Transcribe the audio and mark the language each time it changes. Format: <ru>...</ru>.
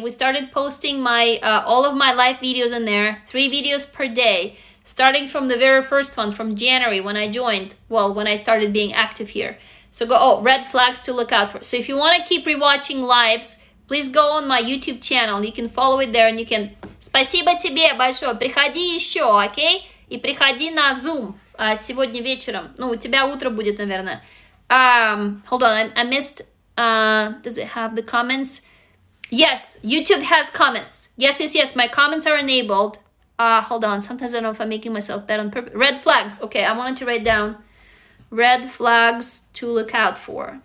<en>We started posting my all of my live videos in there, 3 videos per day, starting from the very first one from January when I joined, when I started being active here. So red flags to look out for. So if you want to keep rewatching lives, please go on my YouTube channel. You can follow it there and you can...</en> <ru>Спасибо тебе большое. Приходи еще, окей? И приходи на Zoom. Сегодня вечером. У тебя утро будет, наверное.</ru> <en>Hold on, I missed... does it have the comments? Yes, YouTube has comments. Yes. My comments are enabled. Hold on. Sometimes I don't know if I'm making myself bad on purpose. Red flags. Okay, I wanted to write down red flags to look out for.</en>